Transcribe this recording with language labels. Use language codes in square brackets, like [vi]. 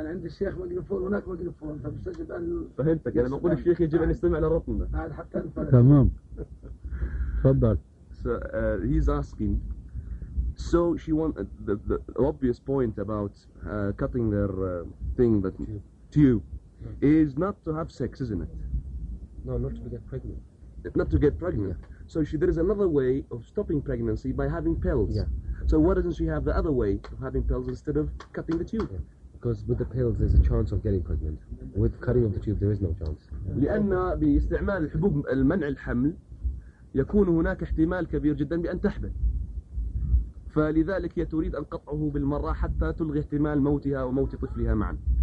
[ar] أنا عند الشيخ مقلفون هناك مقلفون فبسجل أنه فهمتك. أنا بقول الشيخ يجب أن يستمع للرطنة بعد حتى أنفهم. تمام تفضل. [en] He's asking, so she wanted the obvious point about cutting their thing that tube is not to have sex, isn't it? No, not to get pregnant. Not to get pregnant. Yeah. So there is another way of stopping pregnancy by having pills. Yeah. So why doesn't she have the other way of having pills instead of cutting the tube? Yeah. Because with the pills there's a chance of getting pregnant. With cutting of the tube there is no chance. [ar] لأن باستعمال الحبوب المنع الحمل يكون هناك احتمال كبير جدا بأن تحمل. فلذلك هي تريد أن قطعه بالمرة حتى تلغي احتمال موتها وموت طفلها معا.